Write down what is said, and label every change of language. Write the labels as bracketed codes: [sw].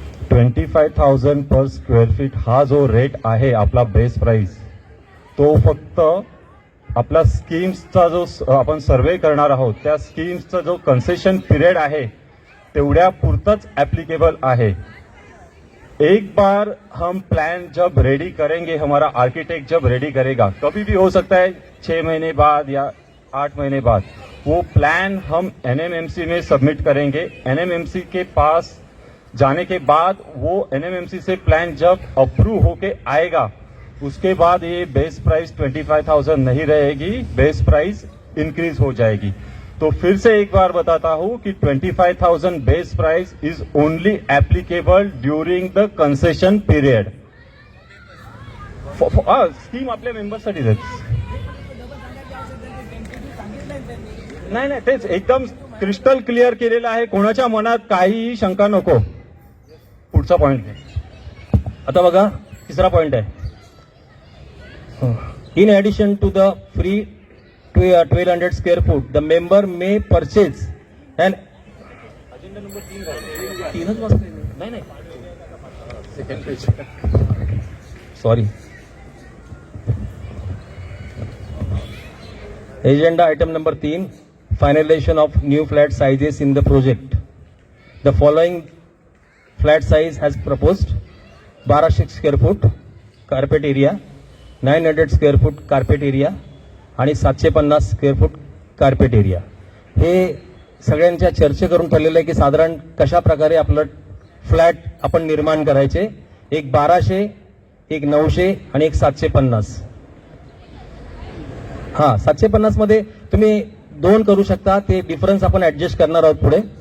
[mr] 25,000 per square feet हा जो rate आहे आपला बेस प्राइस, तो फक्त आपला स्कीम्सचा जो आपण सर्वे करणार आहोत त्या स्कीम्सचा जो कन्सेशन पिरियड आहे तेवढ्या पुरतच एप्लीकेबल आहे. [hi] एक बार हम प्लान जब रेडी करेंगे, हमारा आर्किटेक्ट जब रेडी करेगा, कभी भी हो सकता है 6 महीने बाद या 8 महीने बाद, वो प्लान हम एनएमएमसी में सबमिट करेंगे. एनएमएमसी के पास जाने के बाद वो एनएमएमसी से प्लान जब अप्रूव होके आएगा, उसके बाद ये बेस प्राइस 25,000 नहीं रहेगी, बेस प्राइस इंक्रीज हो जाएगी. तो फिर से एक बार बताता हूं कि [en] 25,000 base price is only applicable during the concession period. [mr] Scheme आपल्या मेंबर्ससाठी नाही, तेच एकदम क्रिस्टल क्लिअर केलेलं आहे, कोणाच्या मनात काहीही शंका नको. पुढचा पॉइंट आता बघा, तिसरा पॉइंट आहे, [en] in addition to the free 1200 square foot, the member may purchase an agenda number 3 नाही second page, sorry, agenda item number 3, finalization of new flat sizes in the project. The following flat size has proposed: 1200 square foot carpet area, 900 square foot carpet area आणि 750 square foot carpet area. [mr] हे सगळ्यांच्या चर्चे करून ठरलेलं आहे की साधारण कशा प्रकारे आपलं फ्लॅट आपण निर्माण करायचे. एक 1200, एक 900 आणि एक 750. हा, 750 मध्ये तुम्ही 2 करू शकता, ते डिफरन्स आपण ऍडजस्ट करणार आहोत पुढे.